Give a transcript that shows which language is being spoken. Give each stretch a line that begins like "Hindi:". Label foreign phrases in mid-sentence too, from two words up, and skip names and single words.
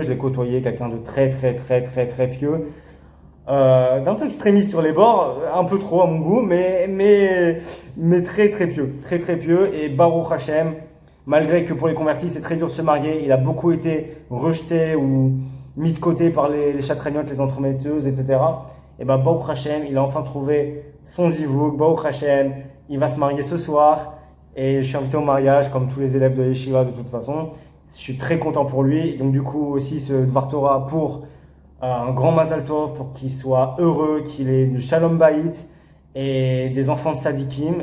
French: Je l'ai côtoyé, quelqu'un de très pieux. D'un peu extrémiste sur les bords, un peu trop à mon goût, mais très pieux, très pieux. Et
Hebrew: ברוך השם,
French: malgré que pour les convertis c'est très dur de se marier, il a beaucoup été rejeté ou mis de côté par les chatragniotes, les entremetteuses, etc. Et ben
Hebrew: ברוך השם,
French: il a enfin trouvé son zivug.
Hebrew: ברוך השם,
French: il va se marier ce soir. Et je suis invité au mariage, comme tous les élèves de Yeshiva de toute façon. Je suis très content pour lui. Donc du coup aussi ce
Hebrew: דבר תורה
French: pour un grand
Hebrew: מזל טוב,
French: pour qu'il soit heureux, qu'il ait du
Hebrew: שלום בית
French: et des enfants de Sadikim.